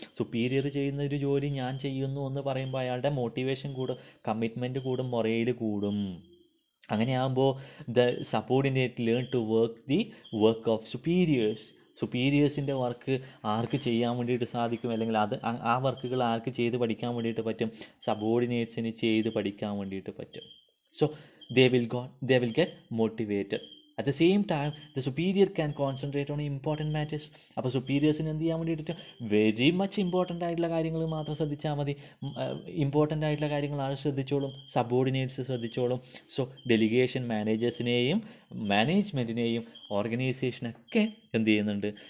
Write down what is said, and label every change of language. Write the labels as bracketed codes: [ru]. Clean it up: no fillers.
[ml] Superior ചെയ്യുന്ന ഒരു ജോലി ഞാൻ ചെയ്യുന്നു എന്ന് പറയുമ്പോൾ അയാളുടെ മോട്ടിവേഷൻ കൂടും, കമ്മിറ്റ്മെൻറ്റ് കൂടും, മൊറയിൽ കൂടും. അങ്ങനെയാകുമ്പോൾ [en] The subordinate learn to work the work of superiors. [ml] സുപ്പീരിയേഴ്സിൻ്റെ work ആർക്ക് ചെയ്യാൻ വേണ്ടിയിട്ട് സാധിക്കും? അല്ലെങ്കിൽ അത് ആ വർക്കുകൾ ആർക്ക് ചെയ്ത് പഠിക്കാൻ വേണ്ടിയിട്ട് പറ്റും? സബോർഡിനേറ്റ്സിന് ചെയ്ത് പഠിക്കാൻ വേണ്ടിയിട്ട് പറ്റും. [en] So they will get motivated. At the same time, the superior can concentrate on important matters. [ml] അപ്പോൾ സുപ്പീരിയേഴ്സിന് എന്ത് ചെയ്യാൻ വേണ്ടിയിട്ട് [en] very much important [ml] ആയിട്ടുള്ള കാര്യങ്ങൾ മാത്രം ശ്രദ്ധിച്ചാൽ മതി. ഇമ്പോർട്ടൻ്റ് ആയിട്ടുള്ള കാര്യങ്ങൾ ആൾ ശ്രദ്ധിച്ചോളും, സബോർഡിനേറ്റ്സ് ശ്രദ്ധിച്ചോളും. സോ ഡെലിഗേഷൻ മാനേജേഴ്സിനെയും മാനേജ്മെൻറ്റിനെയും ഓർഗനൈസേഷനൊക്കെ എന്ത് ചെയ്യുന്നുണ്ട്?